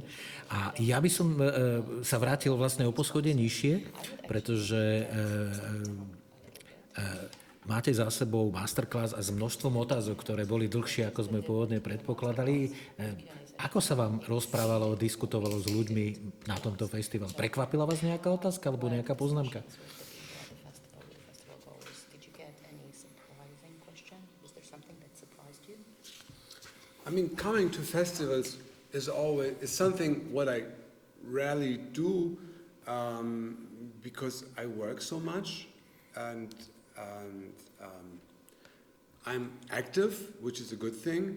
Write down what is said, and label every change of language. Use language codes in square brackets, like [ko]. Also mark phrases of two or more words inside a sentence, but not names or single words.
[sk] A ja by som sa vrátil vlastne o poschodie nižšie, pretože máte za sebou masterclass a s množstvom otázok, ktoré boli dlhšie, ako sme pôvodne predpokladali. Ako sa vám rozprávalo, diskutovalo s ľuďmi na tomto festivale? Prekvapila vás nejaká otázka alebo nejaká poznámka? [en] I mean, coming to festivals is something what I rarely do because I work so much and I'm active, which is a good thing.